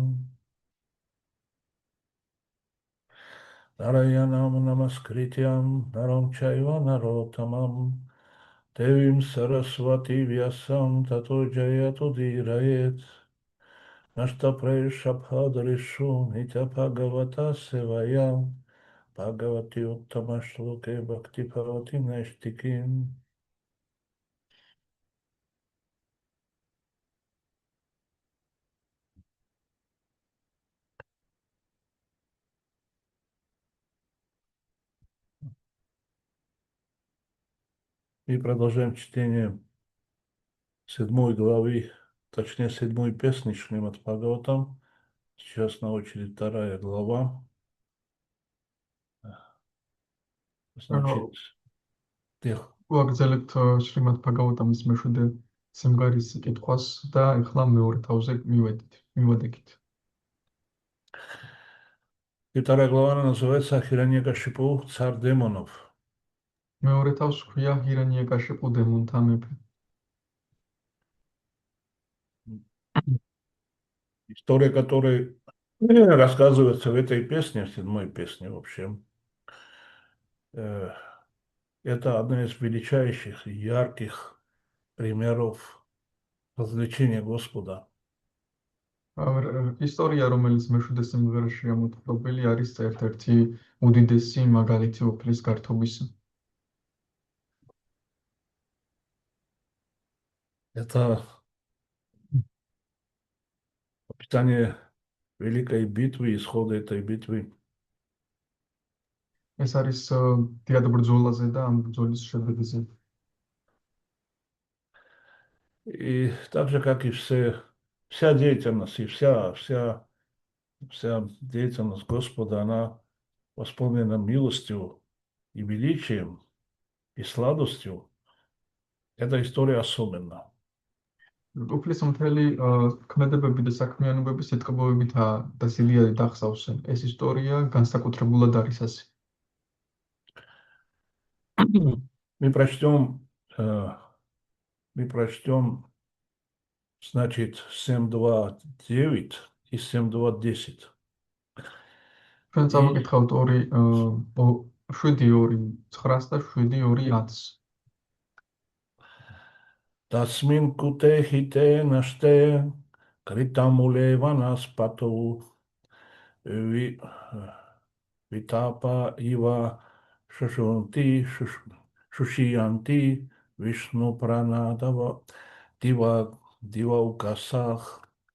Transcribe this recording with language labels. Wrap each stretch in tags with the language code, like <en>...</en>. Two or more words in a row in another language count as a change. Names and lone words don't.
<sa>नारायणं नमस्कृत्यं नरं चैव नरोत्तमम् देवीं सरस्वतीं व्यासं ततो जयतो दिरयेत्. नष्टप्रायशभद्रिषु नित्यभागवत सेवया भगवति उत्तमश्लोके भक्ति भवति नैष्ठिकीम्.</sa> <ru>И продолжаем чтение 7 главы, точнее 7 песни Шримад Бхагаватам. Сейчас на очереди 2 глава. Значит,</ru> <ka>ვაგრძელებთ შრიმად ბჰაგავატამის მეშვიდე სიმღერის კითხვას და ეხლა მეორე თავზე მივედით.</ka> <ru>и 2 глава называется Хираньякашипу, царь демонов.</ru> <ka>მეორე თავს ჰქვია ჰირანიაკაშიპუ დემონთა მეფე.</ka> <ru>История, которая рассказывается в этой песне, в 7 песне вообще, это одна из величайших и ярких примеров развлечения Господа.</ru> <ka>ისტორია, რომელიც მეშვიდე სიმღერაშია მოთხრობილი, არის ერთ-ერთი უდიდესი მაგალითი უფლის გართობისა.</ka> <ru>Это описание великой битвы, исхода этой битвы.</ru> <ka>ეს არის დიდ ბრძოლაზე და ამ ბრძოლის შედეგზე.</ka> <ru>И так же, как и вся деятельность, и вся деятельность Господа, она восполнена милостью и величием, и сладостью. Эта история особенна.</ru> <ka>უფლის მთელი ქმედებები და საქმიანობები სიტყვებითაა და სიძლიერით ახსავსენ. ეს ისტორია განსაკუთრებულად არის ასე.</ka> <ru>Мы прочтем, значит, 7.2.9 и 7.2.10.</ru> <ka>ჩვენ წავიკითხავთ 7:2:9 და 7:2:10.</ka> <sa>तस्मिन् कूटे हिते नष्टे कृतमूले वनस्पतौ विटपा इव शुशुन्ति शुशियन्ति विष्णु प्राणादव दिव उकसः.</sa>